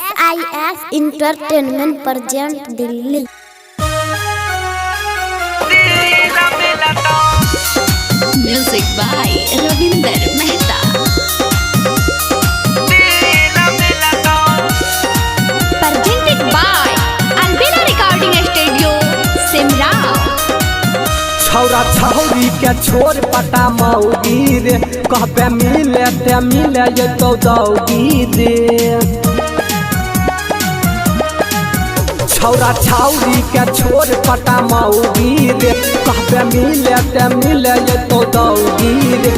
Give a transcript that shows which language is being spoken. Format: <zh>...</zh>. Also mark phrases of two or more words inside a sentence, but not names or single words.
<en>SIS Entertainment present Delhi। Music by Ravinder Mehta। Presented by Albina Recording Studio, Simra।</en> <anp>छौरा छौरी के छोड़ पटा मौगी रे, कहबे मिले ते मिले ये तो दौगी रे। छौरा छौरी के छोड़ पटा मौगी रे, कहबे मिले ते मिले ये तो दौगी रे।</anp>